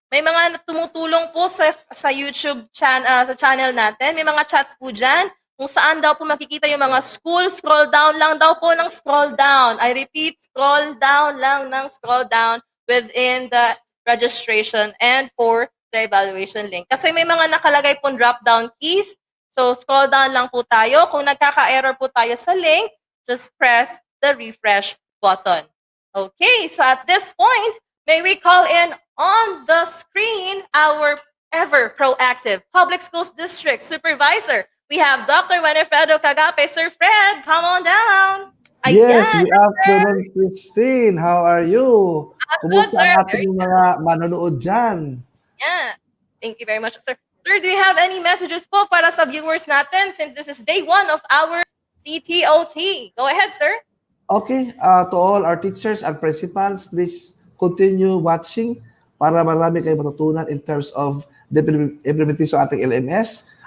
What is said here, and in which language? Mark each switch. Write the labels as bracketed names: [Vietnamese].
[Filipino] May mga tumutulong po sa YouTube sa channel natin. May mga chats po dyan kung saan daw po makikita yung mga school. [English] Scroll down [Filipino] lang daw po ng [English] scroll down. I repeat, scroll down lang ng scroll down within the registration and for the evaluation link. [Filipino] Kasi may mga nakalagay pong drop-down keys. So, scroll down lang po tayo. Kung nagkaka-error po tayo sa link, [English] just press the refresh button. Okay, so at this point, may we call in on the screen our ever proactive Public Schools District Supervisor. We have Dr. Winifredo Cagape. Sir Fred, come on down. Yes, good afternoon, Christine. How are you? Good, [Filipino] Kumusta [English] sir. [Filipino] ang ating mga manonood dyan? [English] Yeah, thank you very much, sir. Sir, do you have any messages po [Filipino] para sa viewers natin [English] since this is day 1 of our CTOT? Go ahead, sir. Okay, to all our teachers and principals, please continue watching [Filipino] para marami kayong matutunan [English] in terms of the implementation [Filipino] ng ating [English] LMS.